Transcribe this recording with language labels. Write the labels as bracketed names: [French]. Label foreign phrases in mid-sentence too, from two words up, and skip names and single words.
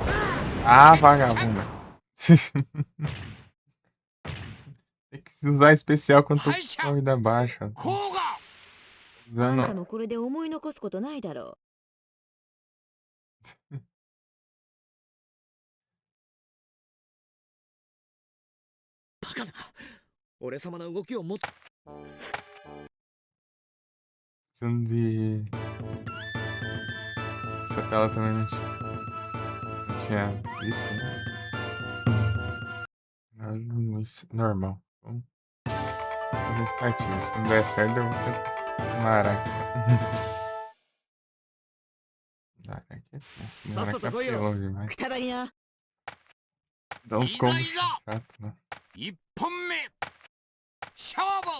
[Portuguese] Ah, vagabunda. Tem que usar especial quando tô com a vida baixa. [Japanese] こうがあんた [Portuguese] Usando. [Japanese] もこれで思い残すことないだろバカな。俺様の動きをもっ [Portuguese] Precisando de. Essa tela também não tinha visto, né? Normal. Vamos fazer tentativa. Se não der certo, eu vou tentar uma araque. Araque é tenso, né? Araque apelou う。 demais. [Japanese] くたばりな。 [Portuguese] Dá uns combos chato, né? [Japanese] 1 本目勝負